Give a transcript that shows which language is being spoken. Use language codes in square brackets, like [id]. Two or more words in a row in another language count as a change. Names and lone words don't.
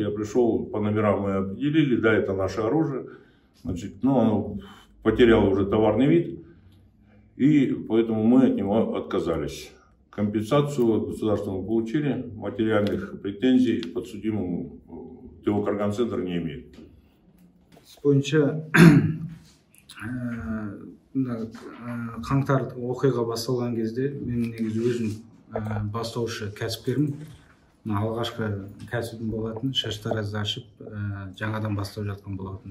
[ru] Я пришел, по номерам мы определили, да, это наше оружие. Значит, ну, оно потеряло уже товарный вид, и поэтому мы от него отказались. Компенсацию от государства мы получили, материальных претензий подсудимому Теокарган-центр не имеет. [kk] Бойынша қаңтар оқиға басталған кезде мен негізі өзім бастаушы кәсіпкермін. Алғашқы кәсібім болатын, шаштаразды ашып, жаңадан бастап жатқан болатын.